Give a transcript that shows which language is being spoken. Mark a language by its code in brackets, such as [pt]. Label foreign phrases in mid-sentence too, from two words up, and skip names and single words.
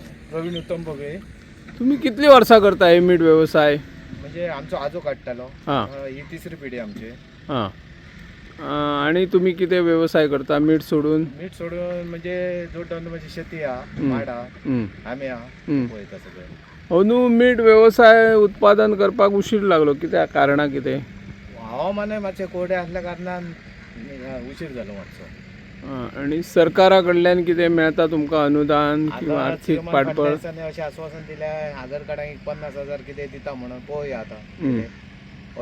[kok] प्रवीण उत्तम भोगे. तुम्ही कितली वर्सां करता हे मीठ व्यवसाय? म्हणजे आमचो आजो काडटालो. हां ही तिसरी पिढी आमची. हां. [mr] आणि तुम्ही किती व्यवसाय करता मीठ सोडून? [kok] मीठ सोडून म्हणजे जोड म्हणजे शेती हा, माड हा, हं. आमे हा, हं. पळयता सगळें. अंदू मीठ व्यवसाय उत्पादन करपाक उशीर लागलो, कित्याक कारणां कितें? हवामानय मातशें कोरडें आसल्या कारणान उशीर जालो मातसो. आणि सरकारा कडल्यान कितें मेळता तुमकां अनुदान किंवा आतां आर्थीक सीएमान पाठबळ? फडणवीसांनी अशें आश्वासन दिलें आधार कार्डाक 50,000 कितें दिता म्हणून पळोवया आतां कितें.